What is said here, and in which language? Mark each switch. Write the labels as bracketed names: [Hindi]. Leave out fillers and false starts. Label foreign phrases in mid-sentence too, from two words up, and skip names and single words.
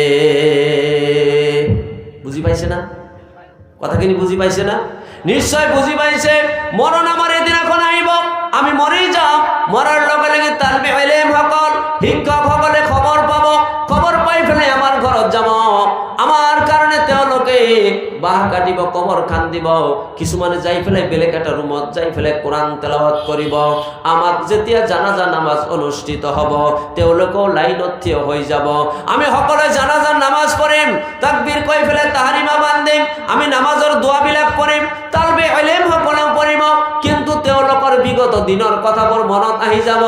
[Assamese] বুঝি পাইছে না কথা? কিনি বুঝি পাইছে না? নিশ্চয় বুঝি পাইছে। মরণ আমার এদিন এখন আইব, আমি মরেই যাম। মরার লগে লগে তালবে ইলম সকল, শিক্ষক সকলে খবর পাব, খবর পাই ফেলে আমার ঘরত যাব। আমার কারণে তেওঁলোকে বাহ কাটিব, কবর খান দিব। কিছুমানে যাই ফেলে বেলেগ এটা রুমত যাই ফেলে কোরআন তেলাওয়াত কৰিব। আমাক যেতিয়া জানাজা নামাজ অনুষ্ঠিত হব, তেওঁলোকেও লাইনত থিয় হৈ যাব। আমি সকলে জানাজার নামাজ পঢ়িম, তাকবীর কৈ ফেলে তাহারিমা বান্ধিম, আমি নামাজৰ দোৱাবিলাক পঢ়িম, তালবে ইলম সকলেও পঢ়িব। কিন্তু তেওঁলোকৰ বিগত দিনৰ কথাবোৰ মনত আহি যাব।